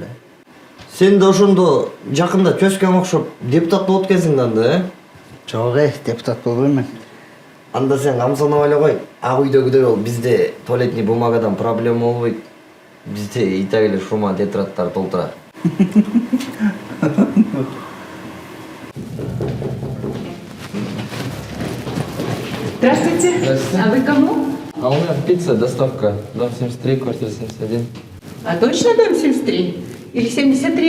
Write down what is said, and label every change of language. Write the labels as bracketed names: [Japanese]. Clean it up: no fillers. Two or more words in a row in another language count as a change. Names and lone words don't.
[Kyrgyz] Сен да ошондо жакында чөскөн окшоп депутат болуп экенсиң да анда, э? Жок, депутат болбойм мен. Анда сен камсанабай эле кой. Ак үйдөгүдөй бол, бизде туалетный бумагадан проблема болбойт. Бизде [Russian] и так [Kyrgyz] эле шума тетраттар толтурат. [Russian] Здравствуйте. Здравствуйте. А вы кому? А у меня пицца, доставка. Дом 73, квартира 71. А точно дом 73? Или 73А?